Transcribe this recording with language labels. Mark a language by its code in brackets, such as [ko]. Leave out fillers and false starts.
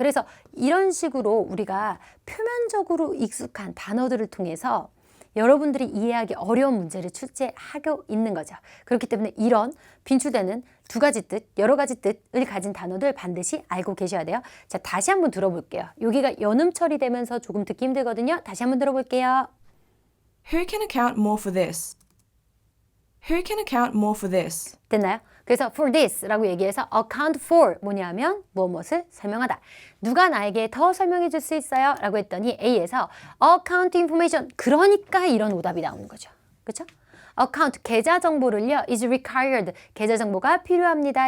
[ko] 그래서 이런 식으로 우리가 표면적으로 익숙한 단어들을 통해서 여러분들이 이해하기 어려운 문제를 출제하고 있는 거죠. 그렇기 때문에 이런 빈출되는 두 가지 뜻, 여러 가지 뜻을 가진 단어들 반드시 알고 계셔야 돼요. 자, 다시 한번 들어볼게요. 여기가 연음 처리되면서 조금 듣기 힘들거든요. 다시 한번 들어볼게요. [en] Who can account more for this? Who can account more for this? [ko] 됐나요? 그래서 [en] for this [ko] 라고 얘기해서 [en] account for [ko] 뭐냐면 무엇을 설명하다. 누가 나에게 더 설명해 줄 수 있어요? 라고 했더니 A에서 [en] account information [ko] 그러니까 이런 오답이 나오는 거죠. 그렇죠? account 계좌 정보를요 [en] is required [ko] 계좌 정보가 필요합니다.